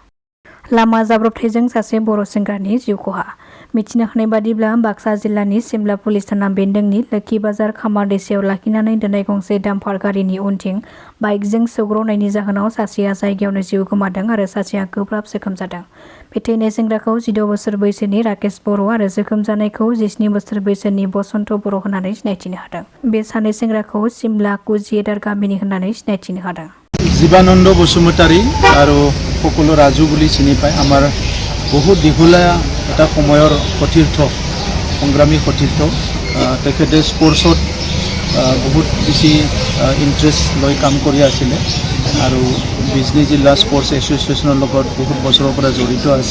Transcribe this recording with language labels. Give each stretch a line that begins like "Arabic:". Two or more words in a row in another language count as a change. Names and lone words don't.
Bodo: लामा जाब्रबथायजों सासे बर' सेंग्रानि जिउ खहा। मिथिनो हानाय बादिब्ला बाक्सा जिल्लानि सिमला पुलिस थाना बेन्दोंनि लोखि बाजार खामार दैसायाव लाखिनानै दोननाय गंसे डाम्पार गारिनि उनथिं बाइकजों सौग्रावनायनि जाहोनाव सासेया जायगायावनो जिउ गोमादों आरो सासेया गोब्राब जोखोम जादों। बे थैनाय सेंग्राखौ 16 बोसोर बैसोनि राकेश बर' आरो जोखोम जानायखौ 17 बोसोर बैसोनि बसन्त बर' होननानै सिनायथिनो हादों। बे सानै सेंग्राखौ सिमला कुजियेदार गामिनि होननानै सिनायथिनो हादों।
Assamese: জীবানন্দ বসুমতাৰী আৰু সকলো ৰাজু বুলি চিনি পায়। আমাৰ বহুত দীঘলীয়া এটা সময়ৰ সতীৰ্থ, সংগ্ৰামী সতীৰ্থ। তেখেতে স্পৰ্টছত বহুত বেছি ইণ্টাৰেষ্ট লৈ কাম কৰি আছিলে আৰু বিজনী জিলা স্পৰ্টছ এছ'চিয়েশ্যনৰ লগত বহুত বছৰৰ পৰা জড়িত আছে।